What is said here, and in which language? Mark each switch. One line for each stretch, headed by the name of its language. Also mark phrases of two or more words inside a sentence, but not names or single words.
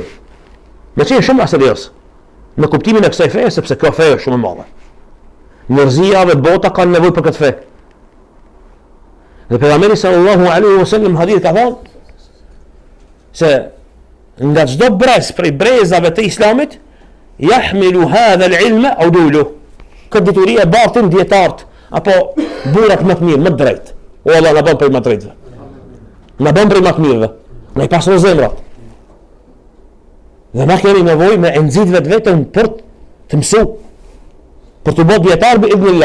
Albanian: Me qenë shumë serios në kuptimin e kësaj feje, sepse kjo feje është shumë e madhe. Njerëzia dhe bota kanë nevojë për këtë fe. Dhe pejgamberi
Arabic: صلى الله عليه وسلم
Albanian: hadith ka thënë se nga çdo brez prej brezave të Islamit
Arabic: يحمل هذا العلم عدوله.
Albanian: Këtë dituri e bartin dietart apo burrat më të mirë, më të drejtë. O Allah na bën për më të drejtë. Na bën për më të mirëve. Na i pasën zemrat. Dhe na kemi nevojë me nxit vetëm për të mësu, për të bërë dietar
Arabic: بإذن الله.